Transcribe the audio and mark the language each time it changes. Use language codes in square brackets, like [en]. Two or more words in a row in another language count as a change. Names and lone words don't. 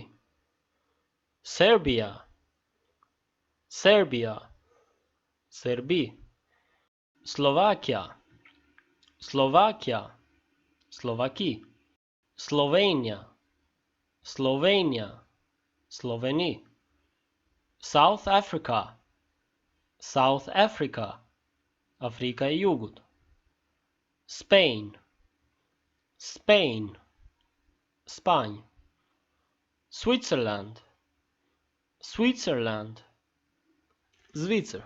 [sq] Serbia, Serbia, Serbi. Slovakia, Slovakia, Slovaki. Slovenia, Slovenia, Sloveni. South Africa, South Africa, Afrika e Jugut. Spain, Spain, Spanjë. Switzerland, Switzerland, Zvicër.